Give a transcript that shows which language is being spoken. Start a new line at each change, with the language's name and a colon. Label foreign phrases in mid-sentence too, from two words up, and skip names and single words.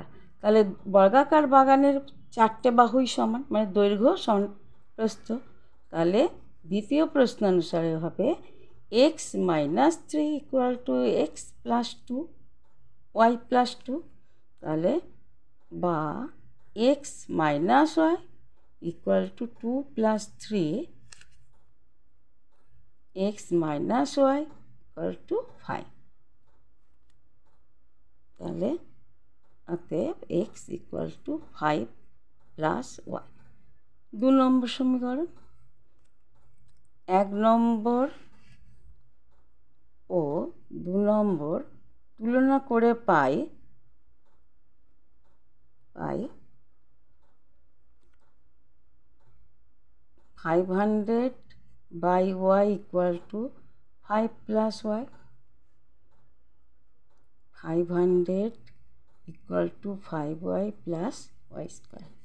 Bangla: তাহলে বর্গাকার বাগানের 4টে বাহুই সমান, মানে দৈর্ঘ্য সমান প্রস্থ। তাহলে দ্বিতীয় প্রশ্নানুসারে হবে x - 3 = x + 2 y + 2। তাহলে বা x - y = 2 + 3 x - y = 5। তাহলে অতএব x = 5 + y। 2 নম্বর সমীকরণ। 1 নম্বর ও 2 নম্বর তুলনা করে পাই 500/y = 5 + y। 500 = 5y + y²।